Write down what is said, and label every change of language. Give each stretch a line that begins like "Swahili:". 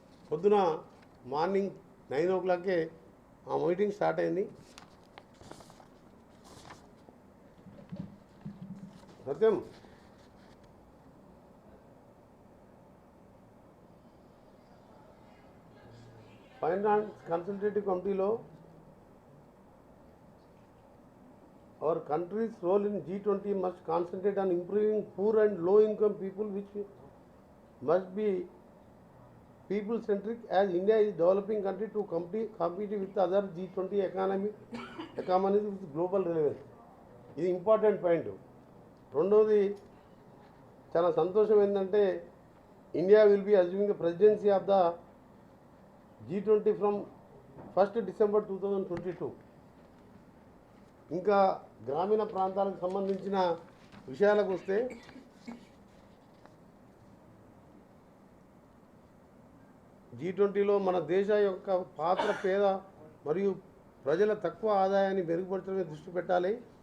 Telugu: పొద్దున మార్నింగ్ 9 o'clockకే ఆ meeting start అయింది.
English: సత్యం finance consultative కమిటీలో our country's role in G20 must concentrate on improving poor and low income people, which must be people centric, as India is developing country to compete with other G20 economies with global relevance.
Telugu: ఇది important point. రెండవది చాలా సంతోషం ఏంటంటే
English: India will be assuming the presidency of the G20 from 1st December 2022.
Telugu: ఇంకా గ్రామీణ ప్రాంతాలకు సంబంధించిన విషయాలకు వస్తే G20లో మన దేశ యొక్క పాత్ర పేద మరియు ప్రజల తక్కువ ఆదాయాన్ని మెరుగుపరచడమే దృష్టి పెట్టాలి.